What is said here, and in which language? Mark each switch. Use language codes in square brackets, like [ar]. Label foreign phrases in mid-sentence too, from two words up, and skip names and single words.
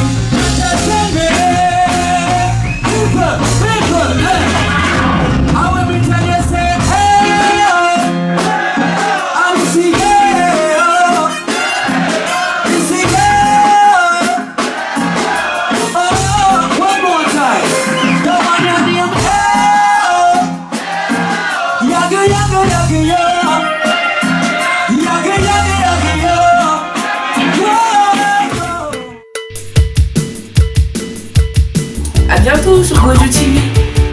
[en] Just tell me, people, hey. I will be telling you, say, hey, I'm see, yeah, see, yeah. Oh, one more time. Come on, your name, hey, yaga, yaga, yaga, yo. Yaga, yaga, yaga, yo. [fr] À bientôt sur Gojo TV.